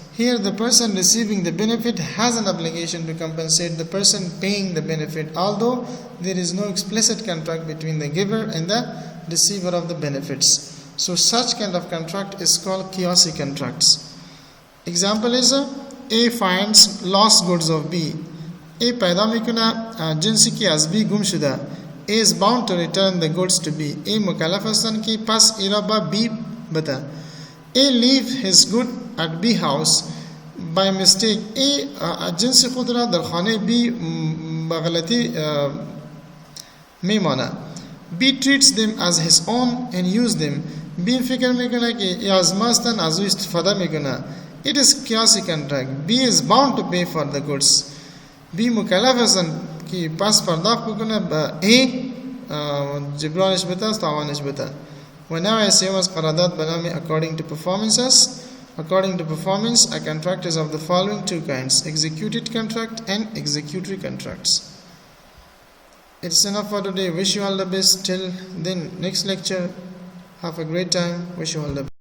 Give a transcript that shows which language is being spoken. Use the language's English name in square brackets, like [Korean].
[English] Here the person receiving the benefit has an obligation to compensate the person paying the benefit, although there is no explicit contract between the giver and the receiver of the benefits. So such kind of contract is called Qiyasi contracts. Example is A finds lost goods of B. [Persian] A پیدا میکنه جنسی که از B گم شده. [English] A is bound to return the goods to B. [Persian] A مکلف هستن که پس ایرا با B بده. [English] A leave his good at B house by mistake. [Persian] A جنسی خود را در خانه B بغلطی میمانه. [English] B treats them as his own and use them. [Persian] B فکر میکنه که از ما هستن از او استفاده میکنه. [English] It is Qiyasi contract. B is bound to pay for the goods. [Persian] B مکلف هستن که پس پرداخت بکنه به A جبرانش بده تاوانش بده. [English] Whenever I say was [Persian] قرارداد بنامی [English] according to performances. According to performance, a contract is of the following two kinds: executed contract and executory contracts. It's enough for today. Wish you all the best. Till then, next lecture. Have a great time. Wish you all the best.